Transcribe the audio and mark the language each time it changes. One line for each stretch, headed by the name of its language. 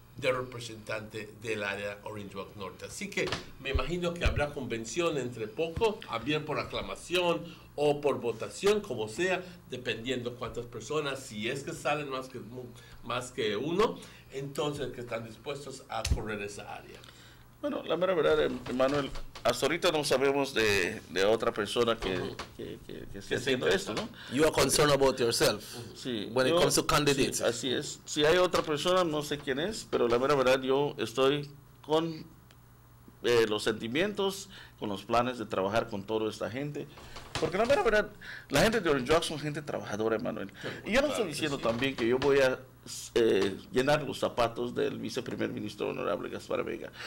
Spanish: de representante del área Orange Walk Norte. Así que me imagino que habrá convención entre poco, bien por aclamación o por votación, como sea, dependiendo cuántas personas, si es que salen más que uno, entonces que están dispuestos a correr esa área. Bueno, la mera verdad, Emmanuel, hasta ahorita no sabemos de otra persona que esté haciendo esto, ¿no?
English: You are concerned about yourself
Spanish: sí,
English: when it comes to candidates.
Spanish: Sí, así es. Si hay otra persona, no sé quién es, pero la mera verdad yo estoy con los sentimientos, con los planes de trabajar con toda esta gente. Porque la mera verdad, la gente de Orange Walk son gente trabajadora, Emmanuel. Y yo no estoy diciendo también que yo voy a llenar los zapatos del viceprimer ministro honorable Gaspar Vega.